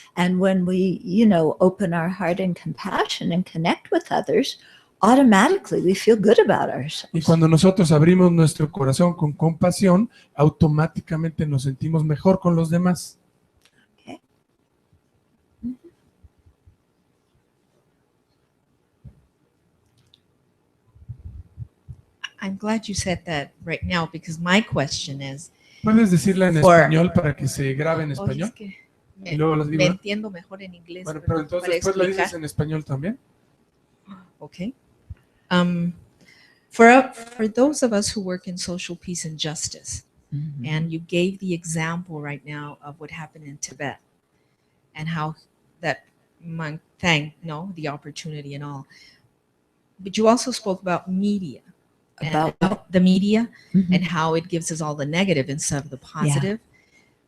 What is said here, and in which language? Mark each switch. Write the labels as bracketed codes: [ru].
[en] And when we, open our heart in compassion and connect with others, automatically we feel good about ourselves. [es] Y cuando nosotros abrimos nuestro corazón con compasión, automáticamente nos sentimos mejor con los demás. [en] Okay. I'm glad you said that right now because my question is. [es] ¿Puedes decirla en español para que se grabe en español? Es que Y luego las digo. me entiendo mejor en inglés. Bueno, pero entonces después lo dices en español también. [en] Okay. For those of us who work in social peace and justice, and you gave the example right now of what happened in Tibet and how that monk thanked the opportunity and all. But you also spoke about media. About the media and how it gives us all the negative instead of the positive. Yeah.